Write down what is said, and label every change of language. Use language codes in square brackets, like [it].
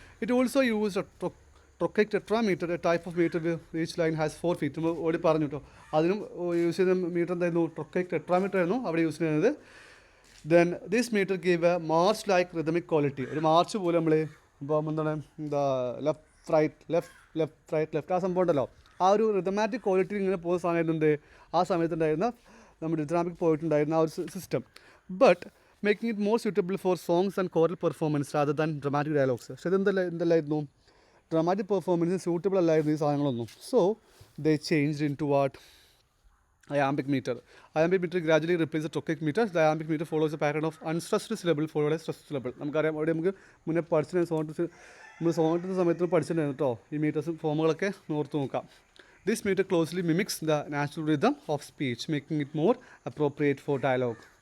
[en] It also used a trochaic tetrameter, a type of meter where each line has 4 feet. [ml] നമ്മൾ ഓടി പറഞ്ഞു കേട്ടോ. അതിനും യൂസ് ചെയ്ത മീറ്റർ എന്തായിരുന്നു ട്രൊക്കൈക് ടെട്രാമീറ്റർ ആയിരുന്നു അവിടെ യൂസ് ചെയ്യുന്നത്. [en] Then this meter gave a march-like rhythmic quality. [ml] ഒരു മാർച്ച് പോലെ നമ്മൾ ഇപ്പം എന്താണ് ലെഫ്റ്റ് റൈറ്റ് ആ സംഭവം ഉണ്ടല്ലോ, ആ ഒരു റിതമാറ്റിക് ക്വാളിറ്റി ഇങ്ങനെ പോകുന്ന സമയത്തുണ്ട് ആ സമയത്തുണ്ടായിരുന്ന നമ്മുടെ ഡിത്രാമിക് പോയിട്ടുണ്ടായിരുന്ന ആ ഒരു system. [en] But making it more suitable for songs and choral performance rather than dramatic dialogues. [ml] പക്ഷേ ഇതെന്തല്ലായിരുന്നു ഡ്രമാറ്റിക് പെർഫോമൻസിന് സ്യൂട്ടബിൾ അല്ലായിരുന്നു ഈ സാധനങ്ങളൊന്നും. [en] So they changed into what? Iambic meter. Iambic meter gradually replaces the trochaic meter. The iambic meter follows a pattern of unstressed syllable followed by stressed syllable. [ml] നമുക്കറിയാം അവിടെ നമുക്ക് മുന്നേ പഠിച്ചിട്ടുണ്ടായിരുന്നു, നമ്മൾ സോങ്ങിൻ്റെ സമയത്ത് പഠിച്ചിട്ടുണ്ടായിരുന്നു കേട്ടോ ഈ മീറ്റേഴ്സും ഫോമുകളൊക്കെ ഓർത്ത് നോക്കാം. [en] This meter closely mimics the natural rhythm of speech, making it more appropriate for dialogue.